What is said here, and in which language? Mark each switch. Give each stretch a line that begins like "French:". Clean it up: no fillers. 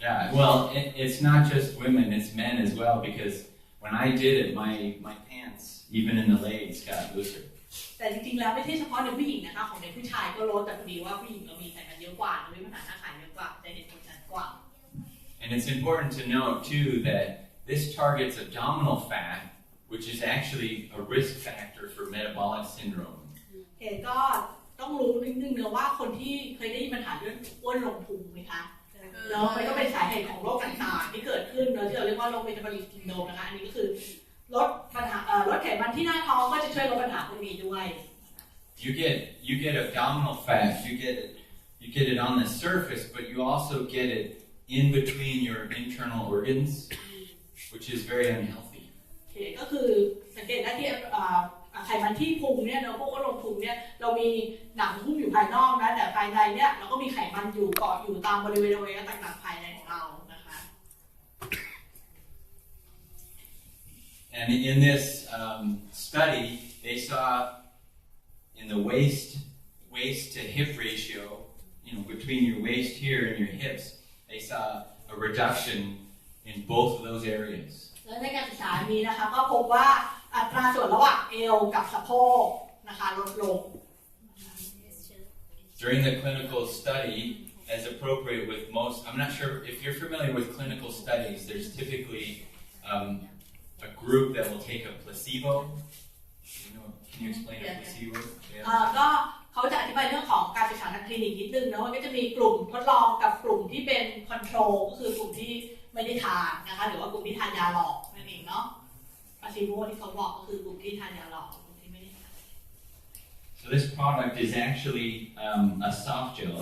English: Yeah, well, it's not just women, it's men as well, because when I did it, my pants, even in the legs, got looser.
Thai: แต่จริงๆแล้วไม่ใช่เฉพาะในผู้หญิงนะคะของในผู้ชายก็ลดแต่พอดีว่าผู้หญิงเรามีไขมันเยอะกว่าเรามีปัญหาหน้าไขเยอะกว่าจะเห็นผลชัดกว่า
English: And it's important to note too that this targets abdominal fat, which is actually a risk factor for metabolic syndrome.
Thai: ก็ต้องรู้นิดนึงนะว่าคนที่เคยได้ยินปัญหาเรื่องอ้วนลงพุงไหมคะแล้วมันก็เป็นสาเหตุของโรคต่างๆที่เกิดขึ้นที่เราเรียกว่าโรคเมตาบอลิกซินโดรมนะคะอันนี้ก็คือลดปัญหาลดไขมันที่หน้าท้องก็จะช่วยลดปัญหาพวกนี้ด้วย
English: You get abdominal fat, you get it on the surface, but you also get it in between your internal organs, which is very unhealthy.
Thai: ก็คือสังเกตได้ที่ไขมันที่พุงเนี่ยเราพวกอ้วนลงพุงเนี่ยเรามีหนังหุ้มอยู่ภายนอกนะแต่ภายในเนี่ยเราก็มีไขมันอยู่เกาะอยู่ตามบริเวณอวัยวะต่างๆภายในของเรานะคะ
English: And in this study, they saw in the waist to hip ratio, between your waist here and your hips, they saw a reduction in both of those areas.
Thai: และในการศึกษานี้นะคะก็พบว่าอัตราส่วนระหว่างเอวกับสะโพกนะคะลดลง
English: During the clinical study, as appropriate with most, I'm not sure if you're familiar with clinical studies, there's typically a group that will take a placebo. Can you explain a placebo?
Thai: ก็เขาจะอธิบายเรื่องของการศึกษาทางคลินิกนิดนึงนะว่าก็จะมีกลุ่มทดลองกับกลุ่มที่เป็นคอนโทรลก็คือกลุ่มที่ไม่ได้ทานนะคะหรือว่ากลุ่มที่ทานยาหลอกนั่นเองเนาะพาซิโมที่เขาบอกก็คือกลุ่มที่ทานยาหลอกกลุ่มที่ไม่ได้ทาน
English: So this product is actually a soft gel.